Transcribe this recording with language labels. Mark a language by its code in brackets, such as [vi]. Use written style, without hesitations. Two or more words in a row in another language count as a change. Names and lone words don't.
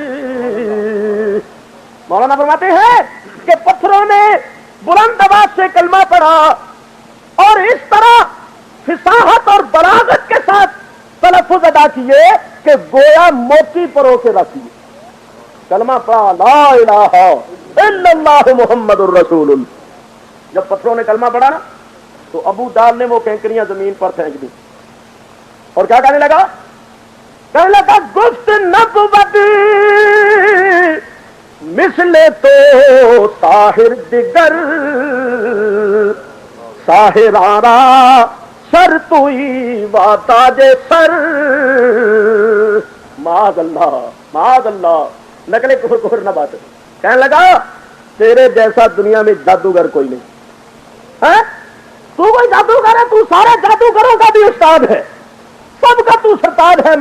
[ur] مولانا فرماتے ہیں کہ پتھروں نے بلند آواز سے کلمہ پڑھا اور اس طرح فصاحت اور بلاغت کے ساتھ تلفظ ادا کیے کہ گویا موتی پرو کے رکھیے. کلمہ پڑھا [ar] لا الہ الا اللہ محمد الرسول اللہ. [ur] جب پتھروں نے کلمہ پڑھا نا تو ابو جال نے وہ کینکریاں زمین پر پھینک دی اور کیا کہنے لگا؟ کہنے لگا [fa] گفت نبوت مثل تو ساحر دگر ساحرارا سر توئی وا تاج سر. [ar] معاذ اللہ [ur] نقل کفر نہ بات. کہنے لگا تیرے جیسا دنیا میں جادوگر کوئی نہیں. تو کوئی جادوگر ہے, تو سارے جادوگروں کا بھی استاد ہے, سب کا تو سرتاج ہے.